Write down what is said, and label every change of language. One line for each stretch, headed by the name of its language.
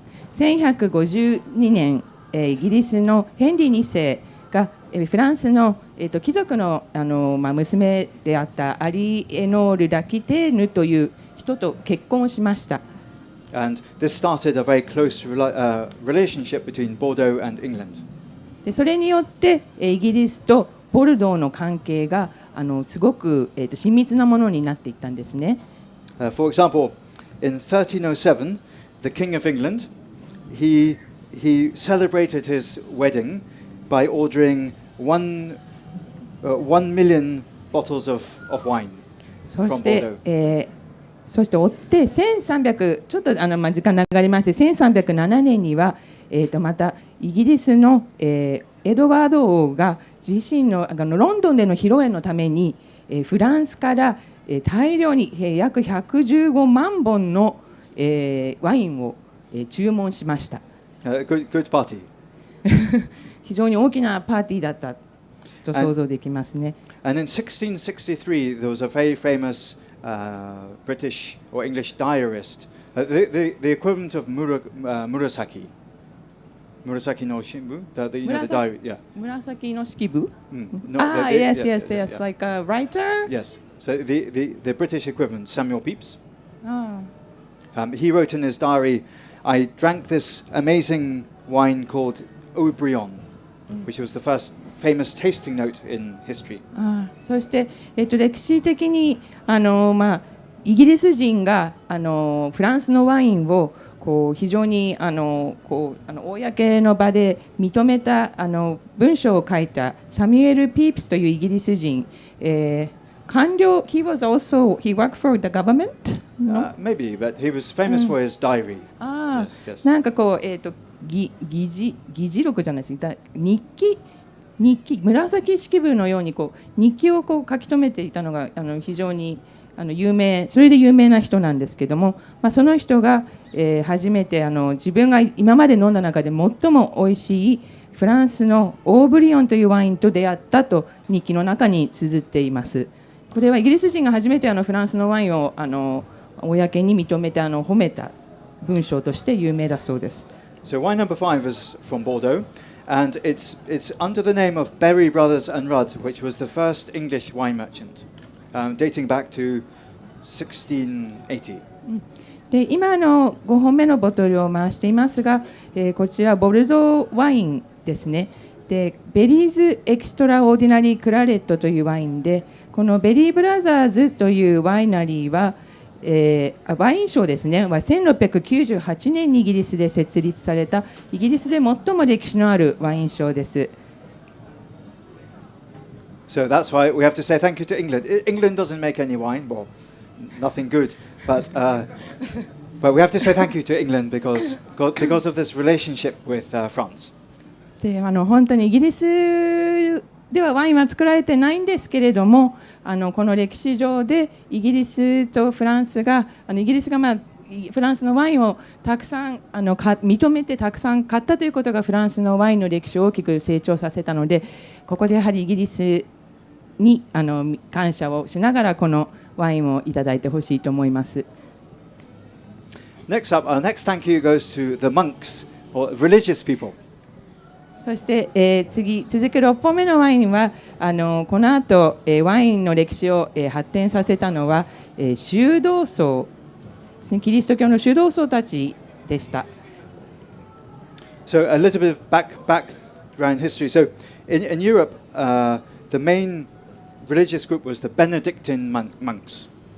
Japanese: 1152年、イギリスのヘンリー2世がフランスの、貴族の、娘であったアリエノール・ラキテーヌという人と結婚をしました。
English: And this started a very close relationship between Bordeaux and England.
Japanese: でそれによってイギリスとボルドーの関係がすごく、親密なものになっていったんですね。
English: For example, in 1307, the King of England, he celebrated his wedding by ordering 1 million bottles of wine
Japanese: そ
English: from
Japanese: して、
English: Bordeaux.
Japanese: そして追って1300ちょっと時間流れまして1307年には、またイギリスの、エドワード王が自身のロンドンでの披露宴のために、フランスから、大量に、約115万本の、ワインを、注文しました。
English: Good party.
Japanese: 非常に大きなパーティーだったと想像できますね。
English: And in 1663, there was a very famous British or English diarist, the equivalent of Murasaki. Murasaki no Shimbun, you know, the diary, yeah.
Japanese: 紫の式部
English: No, yes, yeah, yes, yes, yeah. like a writer? Yes. So the British equivalent, Samuel Pepys. あ He wrote in his diary, I drank this amazing wine called Aubryon, which was the first famous tasting note in history.
Japanese: あそして、歴史的にイギリス人がフランスのワインをこう非常に公の場で認めた文章を書いたサミュエル・ピープスというイギリス人、官僚
English: he worked for the government? Maybe, but he was famous for his diary. あ Yes, yes.
Japanese: なんかこう、議事録じゃないですか日記紫式部のようにこう日記をこう書き留めていたのが非常に有名それで有名な人なんですけども、その人が、初めて自分が今まで飲んだ中で最も美味しいフランスのオーブリオンというワインと出会ったと日記の中に綴っています。これはイギリス人が初めてフランスのワインを公に認めて褒めた文章として有名だそうです。
English: So wine number 5 is from Bordeaux, and it's under the name of Berry Brothers and Rudd, which was the first English wine merchant, dating back to 1680.
Japanese: で今5本目のボトルを回していますが、こちらボルドーワインですね。でベリーズエキストラオーディナリークラレットというワインで、このベリーブラザーズというワイナリーは、ワイン賞ですね、1698年にイギリスで設立されたイギリスで最も歴史のあるワイン賞です。
English: So that's why we have to say thank you to England. England doesn't make any wine, well, nothing good, but we have to say thank you to England because of this relationship with France.
Japanese: で本当にイギリスではワインは作られてないんですけれども、この歴史上でイギリスとフランスがイギリスが、フランスのワインをたくさん認めてたくさん買ったということがフランスのワインの歴史を大きく成長させたので、ここでやはりイギリスに感謝をしながらこのワインをいただいてほしいと思います。
English: Next up, our next thank you goes to the monks or religious people.
Japanese: そして、続く6本目のワインはこの後、ワインの歴史を、発展させたのは、修道僧ですね、キリスト教の修道僧たちでした。
English: So a little bit of background history. So in Europe, the main religious group was the Benedictine monks.